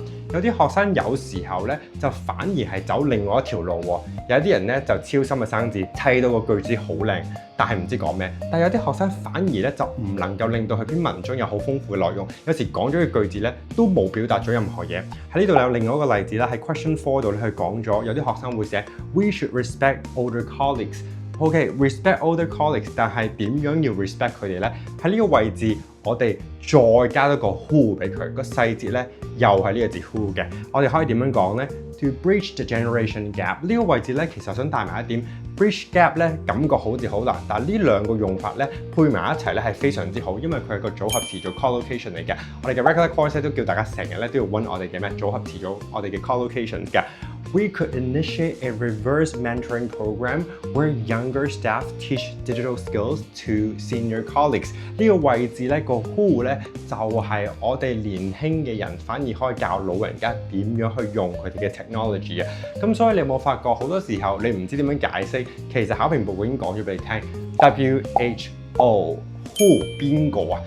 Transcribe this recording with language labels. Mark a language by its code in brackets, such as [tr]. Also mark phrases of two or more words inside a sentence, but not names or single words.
[yue] 有啲學生有時候咧就反而係走另外一條路喎。有啲人咧就超深嘅生字，砌到個句子好靚，但係唔知講咩。但係有啲學生反而咧就唔能夠令到佢篇文章有好豐富嘅內容，有時講咗嘅句子咧都冇表達咗任何嘢。喺呢度有另外一個例子啦，喺 question 4度咧佢講咗，有啲學生會寫 [en] We should respect older colleagues。 [yue] OK， [en] respect older colleagues， [yue] 但係點樣要 respect 佢哋咧？喺呢個位置，我哋再加多個 who 俾佢，個細節咧又係呢個字 who 嘅。我哋可以點樣講咧 ？ [en] To bridge the generation gap [yue] 呢個位置咧，其實想帶埋一點 [en] bridge gap [yue] 咧，感覺好似好難，但係呢兩個用法咧配埋一齊咧係非常之好，因為佢係個組合詞組 collocation 嚟嘅。我哋嘅 [en] regular course [yue] 都叫大家成日咧都要溫我哋嘅咩組合詞組，我哋嘅 collocations 嘅。 [en] We could initiate a reverse mentoring program where younger staff teach digital skills to senior colleagues。 [yue] 呢個位置咧個 who 咧就係我哋年輕嘅人反而可以教老人家點樣去用佢哋嘅 technology 啊。咁所以你有冇發覺好多時候你唔知點樣解釋，其實考評報告已經講咗俾你聽 WHO。Who 邊個啊？